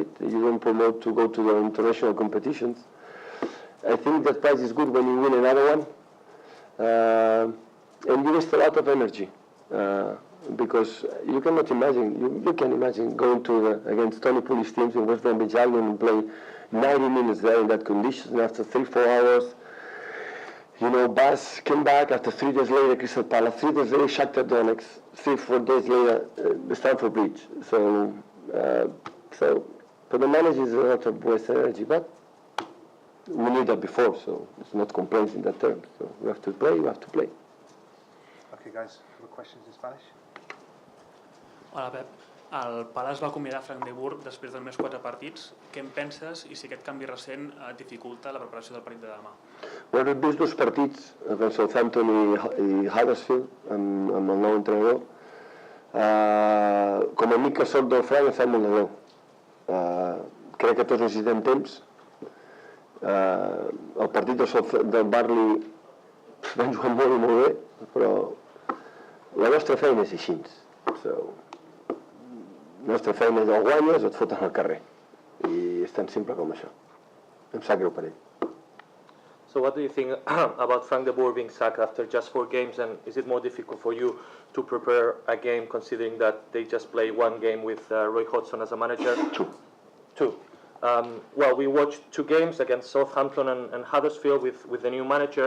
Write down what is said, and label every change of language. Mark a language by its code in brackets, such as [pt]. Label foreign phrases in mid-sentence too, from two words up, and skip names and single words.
[en] You don't promote to go to the international competitions. I think that prize is good when you win another one, and you waste a lot of energy, because you cannot imagine, you can imagine going against Tony Pulis teams in West Bromwich Albion and play 90 minutes there in that condition, and after 3-4 hours, Bas came back after 3 days later, Crystal Palace, 3 days later, Shakhtar Donetsk, 3-4 days later, the Stamford Bridge. So for the managers, it's a lot of waste energy, but we knew that before, so it's not complaints in that term. So we have to play, Okay, guys, other questions in Spanish? [ca] Hola, Pep. El Palace va acomiadar Frank de Boer després dels més 4 partits. Què en penses i si aquest canvi recent dificulta la preparació del partit de demà? Bueno, hem vist 2 partits, amb Southampton i Huddersfield, amb el nou entrenador. Com a amic que soc del Frank, em fa molt de greu. Crec que tots necessitem temps. El partit del Barley vam jugar molt i molt bé, però la nostra feina és així. La nostra feina és o guanyes o et foten al carrer. I és tan simple com això. Em sap greu per ell. [en] So what do you think about Frank de Boer being sacked after just 4 games, and is it more difficult for you to prepare a game considering that they just play 1 game with Roy Hodgson as a manager? 2. Well, we watched 2 games against Southampton and Huddersfield with the new manager.